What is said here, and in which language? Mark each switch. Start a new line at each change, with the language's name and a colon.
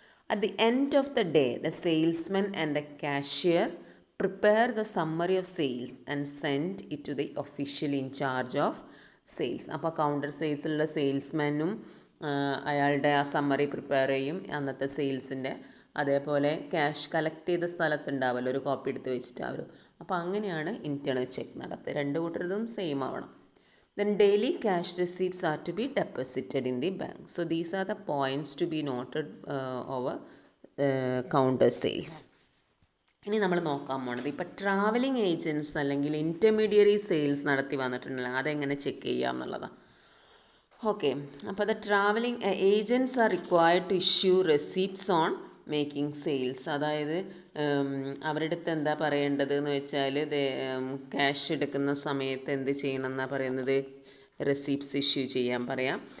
English: At the end of the day, the salesman and the cashier prepare the summary of sales and send it to the official in charge of sales.
Malayalam: അപ്പോൾ counter സെയിൽസിലുള്ള സെയിൽസ്മാനും അയാളുടെ ആ summary prepare ചെയ്യും, അന്നത്തെ സെയിൽസിൻ്റെ. അതേപോലെ cash collect ചെയ്ത സ്ഥലത്തുണ്ടാവുമല്ലോ ഒരു copy എടുത്ത് വെച്ചിട്ട് അവർ. അപ്പോൾ അങ്ങനെയാണ് ഇൻറ്റേർണൽ ചെക്ക് നടത്തുക. 2 കൂട്ടരതും സെയിം ആവണം.
English: Then daily cash receipts are to be deposited in the bank. So these are the points to be noted over counter sales.
Malayalam: ഇനി നമ്മൾ നോക്കാൻ പോണത് ഇപ്പോൾ ട്രാവലിംഗ് ഏജൻറ്റ്സ് അല്ലെങ്കിൽ ഇൻ്റർമീഡിയറി സെയിൽസ് നടത്തി വന്നിട്ടുണ്ടല്ലോ, അതെങ്ങനെ ചെക്ക് ചെയ്യാം എന്നുള്ളതാണ്.
English: Okay, അപ്പോൾ the travelling agents are required to issue receipts on making sales.
Malayalam: അതായത് അവരുടെ അടുത്ത് എന്താ പറയേണ്ടത് എന്ന് വെച്ചാൽ, ക്യാഷ് എടുക്കുന്ന സമയത്ത് എന്ത് ചെയ്യണം എന്നാണ് പറയുന്നത്, റെസീപ്റ്റ്സ് ഇഷ്യൂ ചെയ്യാൻ പറയാം.